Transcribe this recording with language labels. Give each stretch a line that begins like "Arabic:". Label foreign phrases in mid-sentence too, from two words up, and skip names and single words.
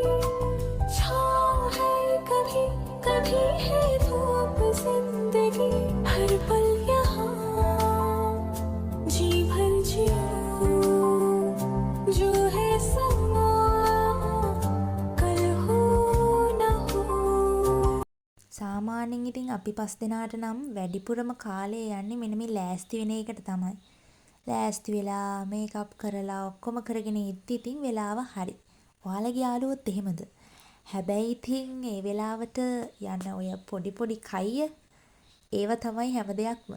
Hindi: कभी कभी है धूप जिंदगी हर पल यहाँ जी भर जियो जो है समा कल हो न हो.
Sinhala: සාමාන්‍යයෙන් ඉතින් අපි පස් දෙනාට නම් වැඩිපුරම කාලය යන්නේ මෙන්න මේ ලෑස්ති වෙන එකට තමයි. ලෑස්ති වෙලා මේකප් කරලා ඔක්කොම කරගෙන ඉද්දි ඉතින් වෙලාව හරි. ඔයාලගේ යාළුවොත් එහෙමද? හැබැයි ඉතින් ඒ වෙලාවට යන ඔය පොඩි කයිය ඒව තමයි හැම දෙයක්ම.